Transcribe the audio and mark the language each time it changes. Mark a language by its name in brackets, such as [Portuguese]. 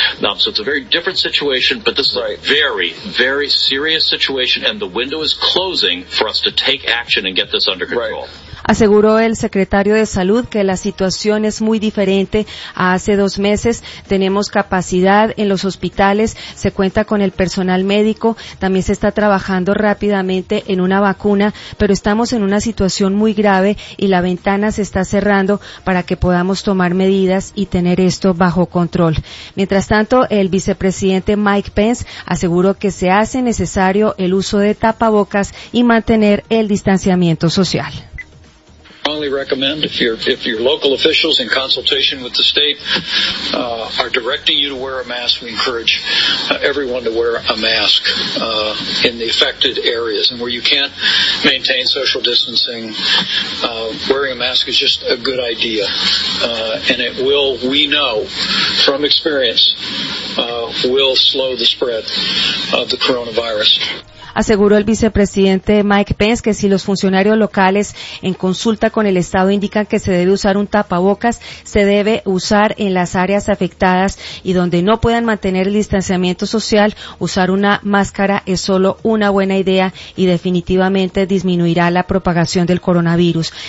[English] So it's a very different situation, but this is a very, very serious situation, and the window is closing for us to take action and get this under control. Right. [Spanish] Aseguró el secretario de Salud que la situación es muy diferente a hace 2 meses. Tenemos capacidad en los hospitales, se cuenta con el personal médico, también se está trabajando rápidamente en una vacuna, pero estamos en una situación muy grave y la ventana se está cerrando para que podamos tomar medidas y tener esto bajo control. Mientras tanto, el vicepresidente Mike Pence aseguró que se hace necesario el uso de tapabocas y mantener el distanciamiento social. [English] Strongly recommend if your local officials in consultation with the state are directing you to wear a mask, we encourage everyone to wear a mask in the affected areas. And where you can't maintain social distancing, wearing a mask is just a good idea. And it will, we know from experience, will slow the spread of the coronavirus. [Spanish] Aseguró el vicepresidente Mike Pence que si los funcionarios locales en consulta con el Estado indican que se debe usar un tapabocas, se debe usar en las áreas afectadas y donde no puedan mantener el distanciamiento social, usar una máscara es solo una buena idea y definitivamente disminuirá la propagación del coronavirus.